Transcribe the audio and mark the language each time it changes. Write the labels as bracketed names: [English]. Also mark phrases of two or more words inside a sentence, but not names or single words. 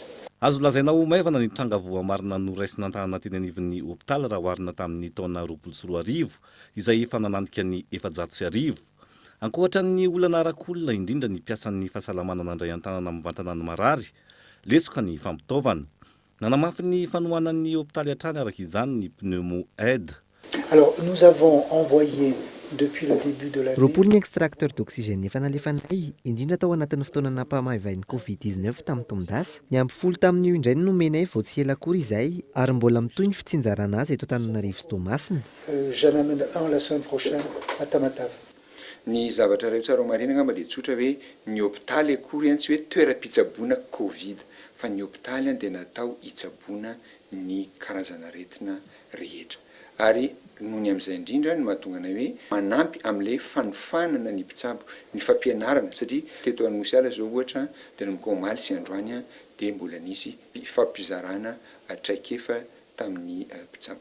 [Malagasy] Azo lazaina ho maivana ny tranga voa marina noraisina an-tanana teny anivon'ny hôpitaly raha oharina tamin'ny taona 2024 izay efa nananika ny 700. Ankoatra ny olana arak'olona indrindra ny piasan'ny fahasalamana nandray an-tanana mivantana ny marary, lesoka ny fampitaovana. Nanamafy ny fanohanan'ny hôpitaly hatrany araka izany ny pneumo aide. [French] Alors nous avons envoyé depuis le début de l'année. [Malagasy] Roapolo ny [French] extracteur d'oxygène [Malagasy] efa nalefanay indrindra tao anatin'ny fotoana nampahamaivany Covid-19 tamin'ny Tomdas. Ny ampy folo tamin'io indray no nomenay vao tsy ela akory izay ary mbola mitoy ny fitsinjarana azy eto Antananarivo sy Toamasina. [French] J'en amène un la semaine prochaine à Tamatave. [Malagasy] Ny zavatra rehetra ro marina ngamba dia tsotra hoe ny hôpitaly akory tsy hoe toeram-pitsaboana Covid, fa ny hôpitaly dia natao hitsaboana ny karazana aretina rehetra. Ary noho ny amin'izay indrindra no mahatonga anay hoe manampy amin'ilay fanofanana ny mpitsabo, ny fampianarana satria teto Anosy zao ohatra dia nomboka omaly sy androany dia mbola nisy fampizarana traikefa tamin'ny mpitsabo.